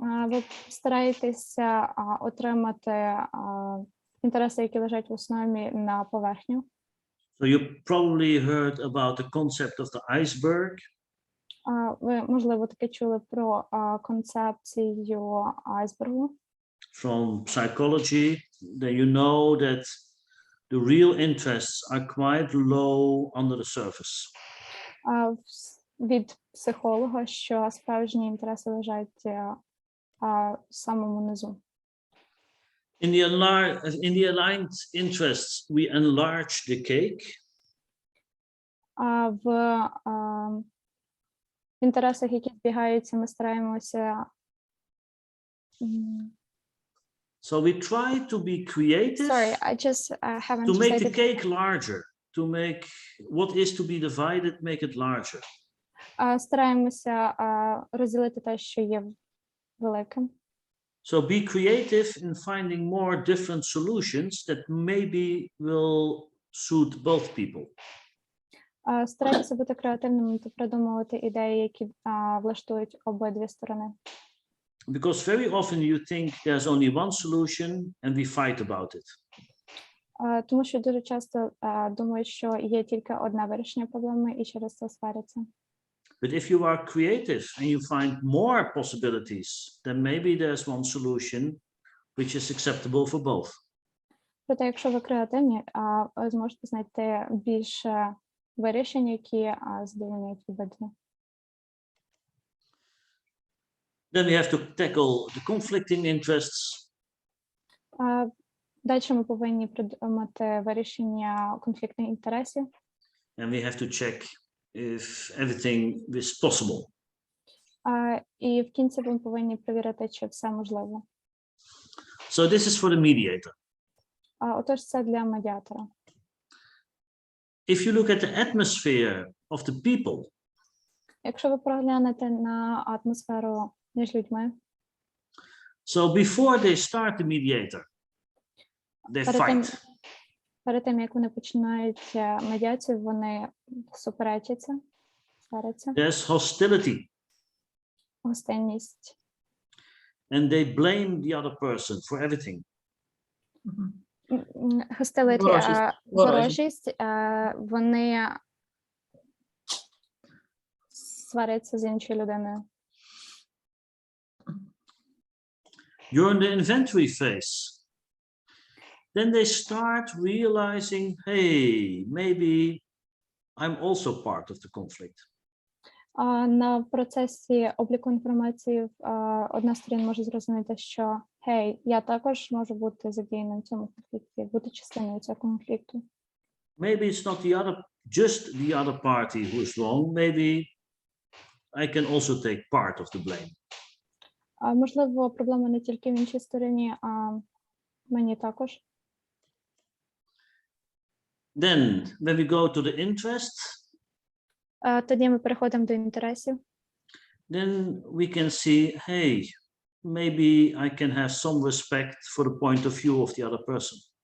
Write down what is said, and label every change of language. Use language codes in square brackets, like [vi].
[uk] Ви стараєтеся отримати інтереси, які лежать в основі, на поверхню. [en] So you probably heard about the concept of the iceberg. [uk] Ви, можливо, таке чули про концепцію айсбергу. [en] From psychology, then you know that the real interests are quite low under the surface. [uk] Від психолога, що справжні інтереси лежать в самому низу. [en] In the aligned interests, we enlarge the cake. [uk] А в інтересах, які збігаються, ми стараємося [en] So we try to be creative sorry, I just haven't to make the decided. cake larger, to make what is to be divided, make it larger. [uk] Стараємося розділити те, що є великим. [en] So be creative in finding more different solutions that maybe will suit both people. [uk] Старайтеся бути креативними та придумувати ідеї, які влаштують обидві сторони. [en] Because very often you think there's only one solution and we fight about it. [uk] Тому що дуже часто думають, що є тільки одне вирішення проблеми і через це сваряться. [en] But if you are creative and you find more possibilities, then maybe there's one solution which is acceptable for both. [uk] Проте, якщо ви креативні, ви зможете знайти більше вирішень, які задовольняють обидві. [en] Then we have to tackle the conflicting interests. [uk] Далі ми повинні придумати вирішення конфліктних інтересів. [en] And we have to check if everything is possible. [uk] І в кінці ми повинні перевірити, чи все можливо. [en] So this is for the mediator. [uk] Отож, це для медіатора. [en] If you look at the atmosphere of the people, [uk] Якщо ви поглянете на атмосферу між людьми, [en] so before they start the mediator, they fight. [uk] Перед тим, як вони починають медіацію, вони суперечаться, сваряться. [en] There's hostility. [uk] Гостинність. [en] And they blame the other person for everything. [uk] Hostility, ворожість, вони сваряться з іншою людиною. [en] During the inventory phase, then they start realizing, hey, maybe I'm also part of the conflict. [uk] На процесі обліку інформації одна сторона може зрозуміти, що «Гей, я також можу бути задіяним в цьому конфлікті, бути частиною цього конфлікту». [en] Maybe it's not just the other party who is wrong. Maybe I can also take part of the blame. [uk] Можливо, проблема не тільки в іншій стороні, а мені також. [en] Then, when we go to the interests, [uk] тоді ми переходимо до інтересів. [en] Then we can see, hey, maybe I can have some respect for the point of view of the other person.